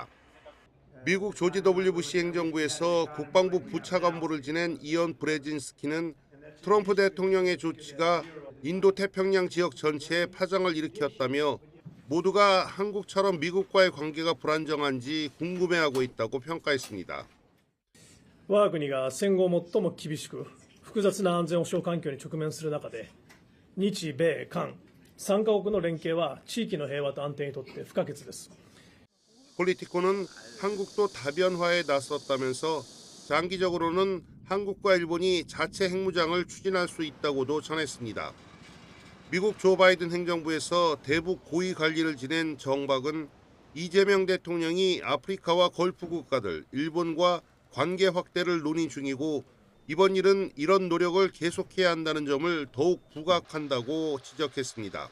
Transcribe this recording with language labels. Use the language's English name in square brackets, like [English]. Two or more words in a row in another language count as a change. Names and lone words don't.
[Korean] 미국 조지 W 부시 행정부에서 국방부 부차관보를 지낸 이언 브레진스키는 트럼프 대통령의 조치가 인도 태평양 지역 전체에 파장을 일으켰다며 모두가 한국처럼 미국과의 관계가 불안정한지 궁금해하고 있다고 평가했습니다. [Japanese] 我が国が戦後最も厳しく複雑な安全保障環境に直面する中で、日米韓3カ国の連携は地域の平和と安定にとって不可欠です。 [Korean] 폴리티코는 한국도 다변화에 나섰다면서 장기적으로는 한국과 일본이 자체 핵무장을 추진할 수 있다고도 전했습니다. 미국 조 바이든 행정부에서 대북 고위 관리를 지낸 정박은 이재명 대통령이 아프리카와 걸프 국가들, 일본과 관계 확대를 논의 중이고 이번 일은 이런 노력을 계속해야 한다는 점을 더욱 부각한다고 지적했습니다.